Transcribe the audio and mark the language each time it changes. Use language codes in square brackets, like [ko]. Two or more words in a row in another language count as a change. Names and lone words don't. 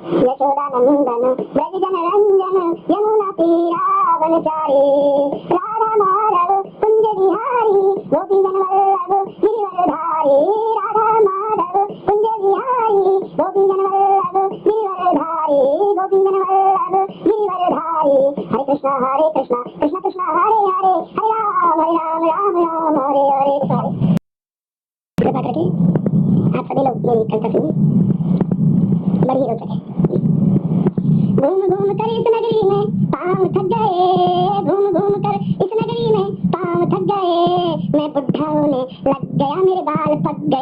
[hi] ब्रज जन रंजन यमुना तीरावनचारी, राधा माधव कुंज बिहारी गोपी जन वल्लभ गिरिवरधारी, राधा माधव कुंज बिहारी गोपी जन वल्लभ गिरिवरधारी, गोपी जन वल्लभ गिरिवरधारी। हरे कृष्णा कृष्णा कृष्णा हरे हरे, हरे राम राम राम हरे हरे। कृपा करके आप सभी लोग मेरी कविता सुनिए, बड़ी रोचक है। घूम घूम कर इस नगरी में पाँव थक गए, घूम घूम कर इस नगरी में पाँव थक गए, मैं बुढ़ा होने लग गया मेरे बाल पक गए।